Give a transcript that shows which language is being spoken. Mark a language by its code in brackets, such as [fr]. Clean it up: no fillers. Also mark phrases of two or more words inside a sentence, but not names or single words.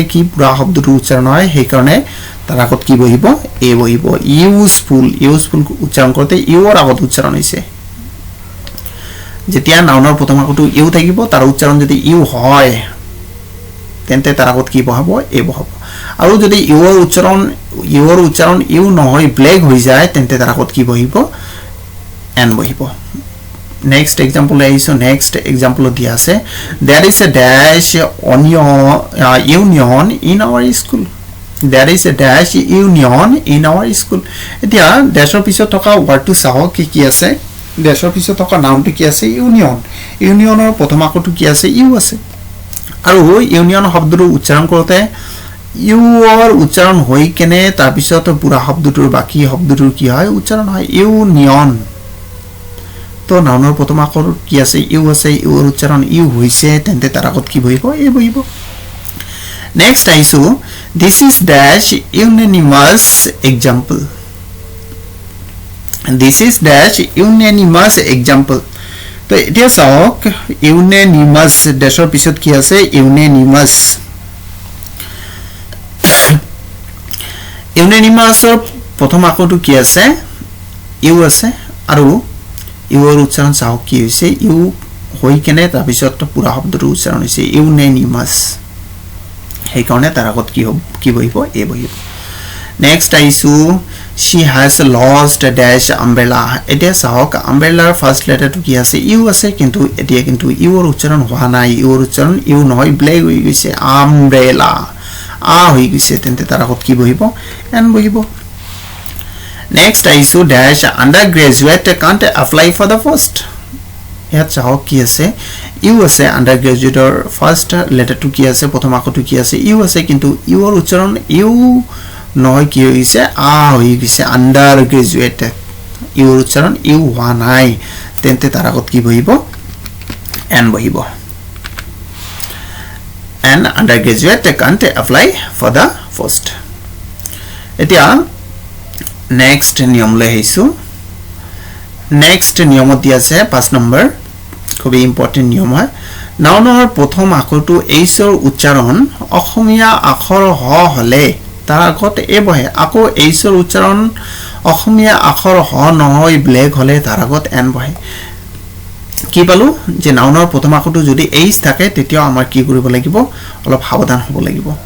[as] কি পুৰা শব্দটো উচ্চাৰণ হয় সেই কাৰণে তাৰ আগত কি বহিব এ বহিব ইউজফুল উচ্চাৰণ কৰতে ইউৰ আগত উচ্চাৰণ হৈছে যেতিয়া নাউনৰ প্ৰথম আখৰটো ইউ থাকিব তাৰ উচ্চাৰণ যদি ইউ হয় তেন্তে তাৰ আগত কি বহাব এ বহাব আৰু যদি ইউৰ উচ্চাৰণ ইউ নহয় ব্লেক হৈ যায় তেন্তে তাৰ আগত কি বহিব n বহিব [en] next example [as] আহিছো [en] next example [as] দিয়া আছে [en] there is a dash union in our school there is a dash union in our school [as] এতিয়া ডেশৰ পিছত থকা ওয়াৰ্ডটো চাও কি আছে ডেশৰ পিছত থকা নাউনটো কি আছে ইউনিয়নৰ প্ৰথম আখৰটো কি আছে ইউ আছে আৰু ইউনিয়ন শব্দটো উচ্চাৰণ কৰোতে ইউৰ উচ্চাৰণ হৈ কেনে তাৰ পিছত পুৰা শব্দটোৰ বাকি শব্দটোৰ কি হয় উচ্চাৰণ হয় ইউনিয়ন তো নাউনৰ প্ৰথম আখৰ কি আছে ইউ আছে ইউৰ উচ্চাৰণ ইউ হৈছে তেন্তে তাৰ আগত কি বহিব এ বহিব নেক্সট আইছো [en] this is dash unanimous example this is dash unanimous example [as] তো এতিয়া চাওক unanimous ডেশৰ পিছত কি আছে [en] unanimous unanimousৰ [as] প্ৰথম আখৰটো কি আছে ইউ আছে আৰু ইউৰ উচ্চাৰণ চাওক কি হৈছে ইউ হৈ কেনে তাৰ পিছত পুৰা শব্দটো উচ্চাৰণ হৈছে unanimous সেই কাৰণে তাৰ আগত কি বহিব এ বহিব নেক্সট আইছো [en] she has lost a dash umbrella [as] এতিয়া চাওক umbrellar [en] first letterটো [as] কি আছে ইউ আছে কিন্তু এতিয়া কিন্তু ইউৰ উচ্চাৰণ হোৱা নাই ইউৰ উচ্চাৰণ ইউ নহয় ব্লেক হৈ গৈছে umbrella আ হৈ গৈছে তেন্তে তাৰ আগত কি বহিব এন বহিব নেক্সট আইছো [en] dash undergraduate can't apply for the post [as] ইয়াত চাওক কি আছে ইউ আছে [en] undergraduateৰ first letterটো [as] কি আছে প্ৰথম আখৰটো কি আছে ইউ আছে কিন্তু ইউৰ উচ্চাৰণ ইউ নহয় কি হৈছে আ হৈ গৈছে আন্ডাৰগ্ৰেজুৱেট ইউৰ উচ্চাৰণ ইউ হোৱা নাই তেন্তে তাৰ আগত কি বহিব এন বহিব [en] an undergraduate can't apply for the post [as] এতিয়া নেক্সট নিয়মলৈ আহিছো নেক্সট নিয়মত দিয়া আছে 5 নম্বৰ খুব ইম্পৰ্টেন্ট নিয়ম হয় নাউনৰ প্ৰথম আখৰটো এইচৰ উচ্চাৰণ অসমীয়া আখৰ হ হলে তাৰ আগত এ বহে আকৌ এইচৰ উচ্চাৰণ অসমীয়া আখৰ হ নহয় ব্লেক হলে তাৰ আগত এন বহে কি পালো যে নাউনৰ প্ৰথম আখৰটো যদি এইচ থাকে তেতিয়া আমাৰ কি কৰিব লাগিব অলপ সাৱধান হ'ব লাগিব